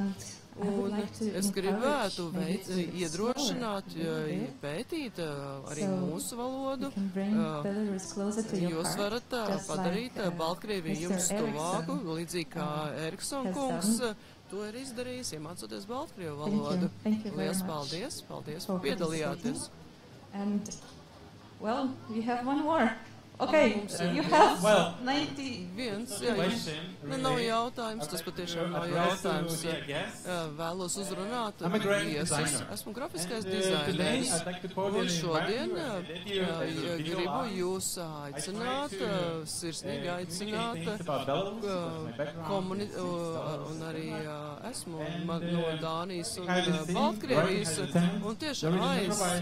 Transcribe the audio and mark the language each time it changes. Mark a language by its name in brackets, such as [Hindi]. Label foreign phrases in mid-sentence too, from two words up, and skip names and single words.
[Latvian] Un es gribētu iedrošināt, pētīt arī mūsu valodu. Jūs varat padarīt Baltkrieviju jums tuvāku, līdzīgi kā Eriksona kungs to ir izdarījis, iemācoties Baltkrievu valodu. Lielas paldies! Paldies, ka piedalījāties! [English] Well, you have one more. Okay, you have 90... [Latvian] Nav jautājums, tas patiešām nav jautājums. Vēlos uzrunāt viesus. Esmu grafiskais dizaineris, un šodien gribu jūs aicināt, sirsnīgi aicināt, un arī esmu no Dānijas un Baltkrievijas, un tieši aiz